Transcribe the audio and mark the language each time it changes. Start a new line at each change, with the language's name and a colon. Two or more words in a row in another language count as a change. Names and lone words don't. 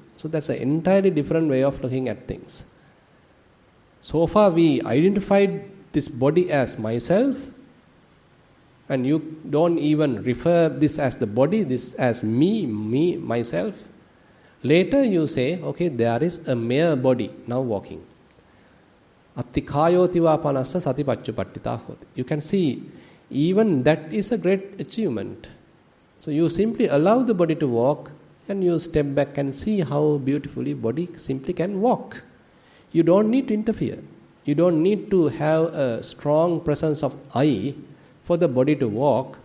English: So that's an entirely different way of looking at things. So far we identified this body as myself, and you don't even refer this as the body, this as me, myself. Later you say, okay, there is a mere body now walking.
Pali: Attikhayotiva panassa satipacchupattita hoti.
English: You can see even that is a great achievement. So you simply allow the body to walk, and you step back and see how beautifully body simply can walk. You don't need to interfere. You don't need to have a strong presence of I for the body to walk.